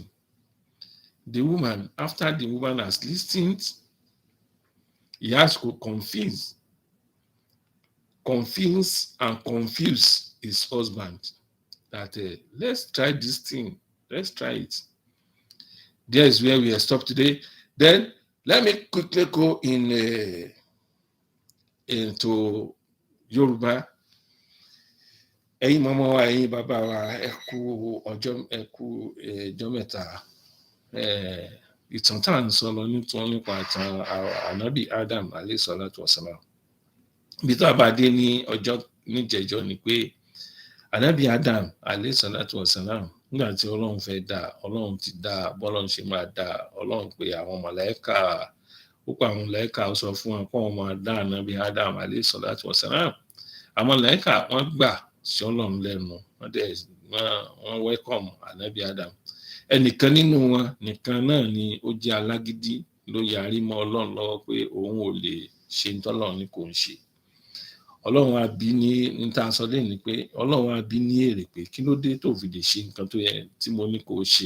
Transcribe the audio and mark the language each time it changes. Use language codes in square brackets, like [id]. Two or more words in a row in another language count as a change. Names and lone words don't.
[en] The woman, after the woman has listened, he has to convince and confuse his husband that let's try this thing. Let's try it. There is where we are stopped today. Then let me quickly go into Yoruba. [yo] Ẹ̀yin mọ́mọ́ wa, ẹ̀yin bàbá wa, ẹ kú ọjọ́ mẹ́ta. Ìtàn tá à ń sọ lọ nípa ìtàn ànábì Adam [ar] عليه الصلاة والسلام. [yo] Bí tá a bá dé ní ọjọ́ níjẹ̀jọ́ ni pé ànábì Adam [ar] عليه الصلاة والسلام, [yo] nígbà tí Ọlọ́run fẹ́ dá, Ọlọ́run ti dá bọ́lọ́run ṣe máa dá. Ọlọ́run pé àwọn màláíkà, ó pa àwọn màláíkà, ó sọ fún wọn pé wọ́n máa dá ànábì Adam [ar] عليه الصلاة والسلام. [yo] Àwọn màláíkà wọ́n gbà sí Ọlọ́run lẹ́nu, wọ́n welcome ànábì Adam. Ẹnìkan nínú wọn nìkan náà ni ó jẹ́ alágídí, ló yarí mọ́ Ọlọ́run lọ́wọ́ pé òun ò lè ṣe ní tọ́lọ́run ní kò ń ṣe. Ọlọ́run á bi ní tá a sọ lé ní pé Ọlọ́run á bi ní èrè pé kí ló dé tó fi lè ṣe nǹkan tó yẹ tí mo ní kó o ṣe.